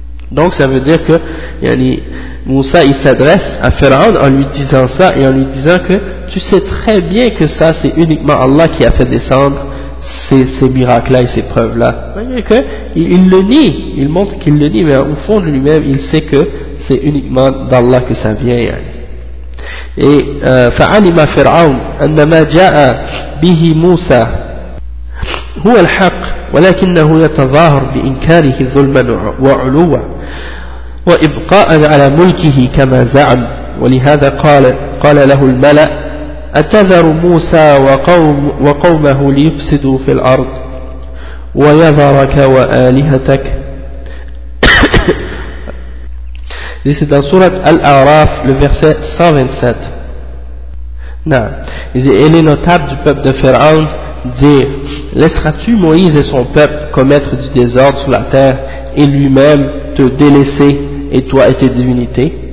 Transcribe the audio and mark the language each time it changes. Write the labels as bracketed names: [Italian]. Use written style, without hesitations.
[French] Donc ça veut dire que yani, Moussa il s'adresse à Pharaon en lui disant ça et en lui disant que tu sais très bien que ça c'est uniquement Allah qui a fait descendre ces miracles-là et ces preuves-là. Il montre qu'il le nie, mais au fond de lui-même il sait que c'est uniquement d'Allah que ça vient. Yani. [Arabic] Et فعلم فرعون أن ما جاء به موسى هو الحق ولكنه يتظاهر بإنكاره ظلما وعلوا وإبقاء على ملكه كما زعم. ولهذا قال له الملأ أتذر موسى وقومه ليفسدوا في الأرض ويذرك وآلهتك. [French] Et c'est dans Surat Al-A'raf, le verset 127. Non. Et les notables du peuple de Pharaon dirent, laisseras-tu Moïse et son peuple commettre du désordre sur la terre et lui-même te délaisser et toi et tes divinités?